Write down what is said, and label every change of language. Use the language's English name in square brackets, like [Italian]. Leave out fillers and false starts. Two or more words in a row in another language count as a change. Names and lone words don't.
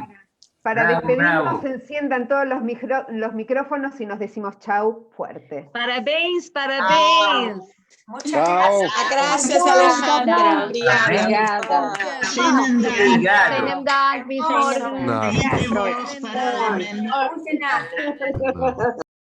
[Spanish] sí, para Bravo, despedirnos, bravo. enciendan todos los micrófonos y nos decimos chau fuerte. [Portuguese] Parabéns, parabéns. [Spanish] Chao. Gracias, Alejandra. [Portuguese] Obrigada. Obrigado. [German] Senem Dank, bis morgen. [Portuguese] Nada. Muito bom.